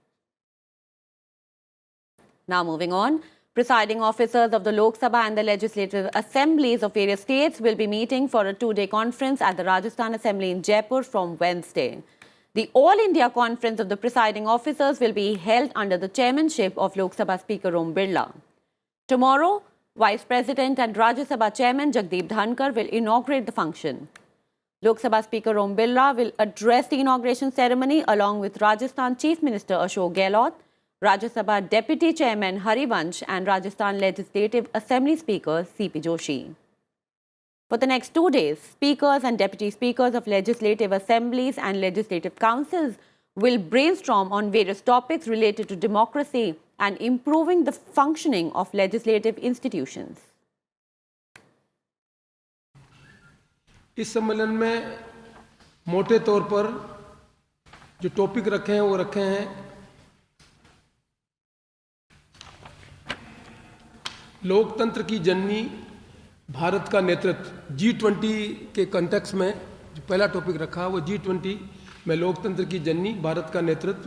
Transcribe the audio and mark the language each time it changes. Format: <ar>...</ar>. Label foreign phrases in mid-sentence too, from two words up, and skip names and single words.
<en>Now moving on, presiding officers of the Lok Sabha and the legislative assemblies of various states will be meeting for a 2-day conference at the Rajasthan Assembly in Jaipur from Wednesday. The All India Conference of the presiding officers will be held under the chairmanship of Lok Sabha Speaker Om Birla. Tomorrow, Vice President and Rajya Sabha Chairman Jagdeep Dhankar will inaugurate the function. Lok Sabha Speaker Om Birla will address the inauguration ceremony along with Rajasthan Chief Minister Ashok Gehlot, Rajya Sabha Deputy Chairman Harivansh and Rajasthan Legislative Assembly Speaker C.P. Joshi. For the next 2 days, speakers and deputy speakers of legislative assemblies and legislative councils will brainstorm on various topics related to democracy and improving the functioning of legislative institutions.</en> <hi>इस सम्मेलन में मोटे तौर पर जो टॉपिक रखे हैं वो रखे हैं लोकतंत्र की जननी भारत का नेतृत्व G20 के कॉन्टेक्स्ट में जो पहला टॉपिक रखा वो G20 में लोकतंत्र की जननी भारत का नेतृत्व।</hi>